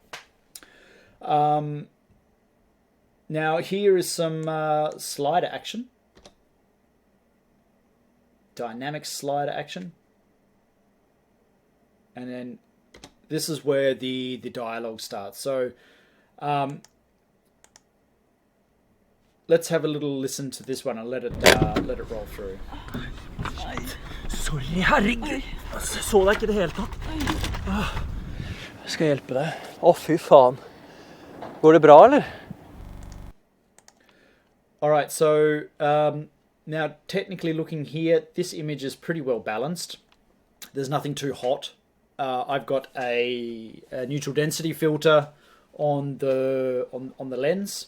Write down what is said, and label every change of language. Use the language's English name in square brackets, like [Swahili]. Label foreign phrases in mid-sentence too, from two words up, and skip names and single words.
[English] Now here is some slider action, dynamic slider action, and then this is where the dialogue starts. So let's have a little listen to this one and let it roll through. Sorry, [Norwegian] herregud. Jeg så deg ikke i det hele tatt. Jeg skal hjelpe deg. Fy faen. Går det bra, eller? [English] Alright, so now technically looking here, this image is pretty well balanced. There's nothing too hot. I've got a neutral density filter on the lens.